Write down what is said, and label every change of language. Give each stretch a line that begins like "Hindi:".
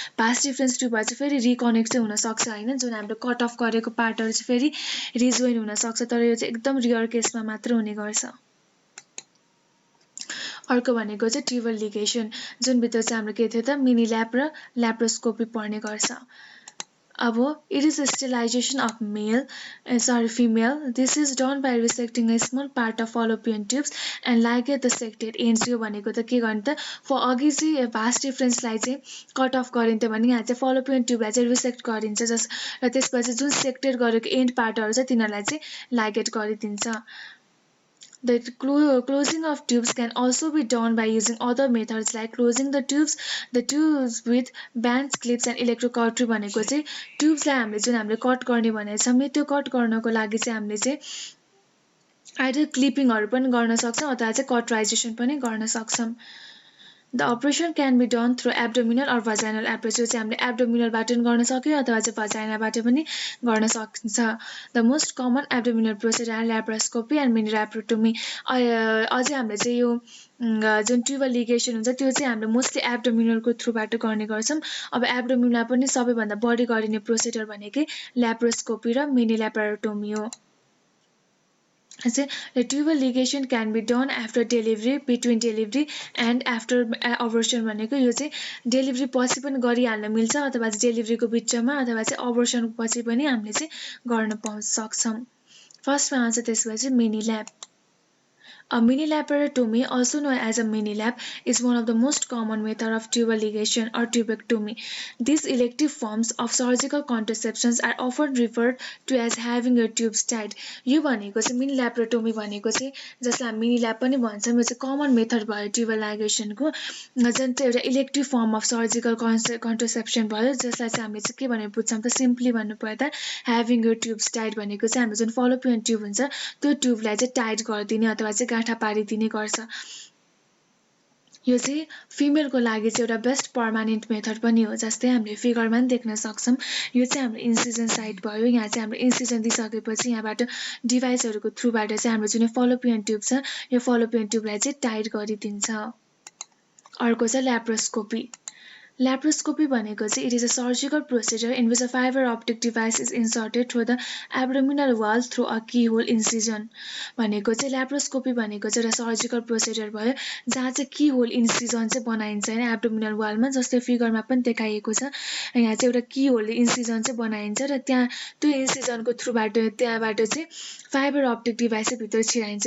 Nepali: भास difference ट्युबहरू चाहिँ फेरि reconnect चाहिँ हुनसक्छ होइन, जुन हामीले कट अफ गरेको पार्टहरू चाहिँ फेरि रिजोइन हुनसक्छ, तर यो चाहिँ एकदम रियर केसमा मात्र हुने गर्छ। अर्को भनेको चाहिँ ट्युबल लिगेसन, जुनभित्र चाहिँ हाम्रो के थियो त मिनी ल्याप र ल्याप्रोस्कोपी पर्ने गर्छ।
English: अब it is sterilization of female. This is done by resecting a small part of fallopian tubes and ligate the sected ends।
Nepali: यो भनेको त के गर्ने त अघि चाहिँ भास डिफ्रेन्सलाई चाहिँ कट अफ गरिन्थ्यो भने यहाँ चाहिँ फलोपियन ट्युबलाई चाहिँ रिसेक्ट गरिन्छ, र त्यसपछि जुन सेक्टेड गरेको एन्ड पार्टहरू छ तिनीहरूलाई चाहिँ लाइगेट गरिदिन्छ।
English: The closing of tubes can also be done by using other methods like closing the tubes with bands, clips and electrocautery।
Nepali: भनेको चाहिँ ट्युब्सलाई हामीले कट गर्ने भनेको छौँ नि, त्यो कट गर्नको लागि चाहिँ हामीले चाहिँ आइदर क्लिपिङहरू पनि गर्न सक्छौँ अथवा चाहिँ कटराइजेसन पनि गर्न सक्छौँ।
English: The operation can be done through abdominal or vaginal approach.
Nepali: यो चाहिँ हामीले एब्डोमिनलबाट पनि गर्न सक्यो अथवा चाहिँ भजाइनाबाट पनि गर्न सकिन्छ।
English: The most common abdominal procedure laparoscopy and mini laparotomy.
Nepali: अझै हामीले चाहिँ यो जुन ट्युबल लिगेसन हुन्छ त्यो चाहिँ हामीले मोस्टली एब्डोमिनलको थ्रुबाट गर्ने गर्छौँ। अब एब्डोमिनलमा पनि सबैभन्दा बढी गरिने प्रोसिजर भनेकै ल्याप्रोस्कोपी र मिनी ल्याप्रोटोमी हो।
English: The tubal ligation can be done after delivery, between delivery and after abortion।
Nepali: भनेको यो चाहिँ डेलिभरी पछि पनि गरिहाल्न मिल्छ अथवा चाहिँ डेलिभरीको बिचमा अथवा चाहिँ अबोर्सन पछि पनि हामीले चाहिँ गर्न सक्छौँ। फर्स्टमा आउँछ त्यसपछि mini lap.
English: A mini laparotomy, also known as a mini lap, is one of the most common methods of tubal ligation or tubectomy. These elective forms of surgical contraceptions are often referred to as having your tubes tied।
Nepali: यो भनेको चाहिँ mini ल्याप्रोटोमी भनेको चाहिँ जसलाई हामी mini lap पनि भन्छौँ, यो चाहिँ कमन मेथड भयो ट्युबल लाइगेसनको, जुन चाहिँ एउटा
English: elective form of surgical contraception
Nepali: भयो, जसलाई चाहिँ हामीले चाहिँ के भनेर बुझ्छौँ त सिम्पली भन्नुपर्दा
English: having your tubes tight
Nepali: भनेको चाहिँ हाम्रो जुन फलोपियन ट्युब हुन्छ त्यो ट्युबलाई चाहिँ टाइट गरिदिने अथवा चाहिँ गाँठा पारिदिने गर्छ। यो चाहिँ फिमेलको लागि चाहिँ एउटा बेस्ट पर्मानेन्ट मेथड पनि हो, जस्तै हामीले फिगरमा पनि देख्न सक्छौँ। यो चाहिँ हाम्रो इन्सिजन साइड भयो, यहाँ चाहिँ हाम्रो इन्सिजन दिइसकेपछि यहाँबाट डिभाइसहरूको थ्रुबाट चाहिँ हाम्रो जुन फालोपियन ट्युब छ यो फालोपियन ट्युबलाई चाहिँ टाइट गरिदिन्छ। अर्को छ ल्याप्रोस्कोपी।
English: Laparoscopy
Nepali: भनेको चाहिँ
English: it is a surgical procedure in which a fiber optic device is inserted through the abdominal wall through a keyhole incision।
Nepali: भनेको चाहिँ ल्याप्रोस्कोपी भनेको चाहिँ एउटा सर्जिकल प्रोसिजर भयो जहाँ चाहिँ कीहोल इन्सिजन चाहिँ बनाइन्छ हैन एब्डोमिनल वालमा, जस्तै फिगरमा पनि देखाइएको छ। यहाँ चाहिँ एउटा कीहोल इन्सिजन चाहिँ बनाइन्छ र त्यहाँ त्यो इन्सिजनको थ्रुबाट त्यहाँबाट चाहिँ फाइबर अप्टिक डिभाइस चाहिँ भित्र छिराइन्छ।